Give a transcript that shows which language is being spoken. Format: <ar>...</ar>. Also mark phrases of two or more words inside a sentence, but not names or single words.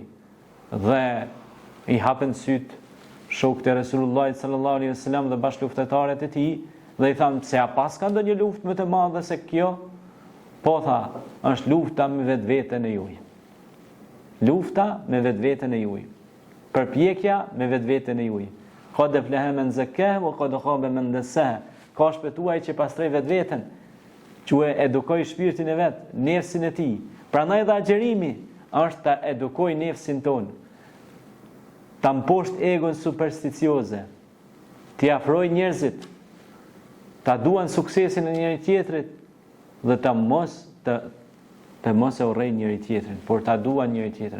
<sq>Dhe i hapën syt shokët e Resulullahit</sq> <ar>صلى الله عليه وسلم</ar> <sq>dhe bashkëluftëtarët e tij dhe i thanë: pse a pas ka ndonjë luftë më të madhe se kjo? Po tha, është lufta me vetveten e juaj. Lufta me vetveten e juaj. Përpjekja me vetveten e juaj.</sq> <ar>قد أفلح من زكاها وقد خاب من دساها.</ar> <sq>Ka shpëtuar që pastroi vetveten, që edukoj shpirtin e vet, nefsin e tij. Prandaj dhe agjerimi është ta edukoj nefsin ton, ta mposht egon supersticioze, t'i afroj njerëzit, ta duan suksesin e njëri tjetrit dhe ta mos e urrejnë njëri tjetrin, por ta duan njëri tjetrin.</sq>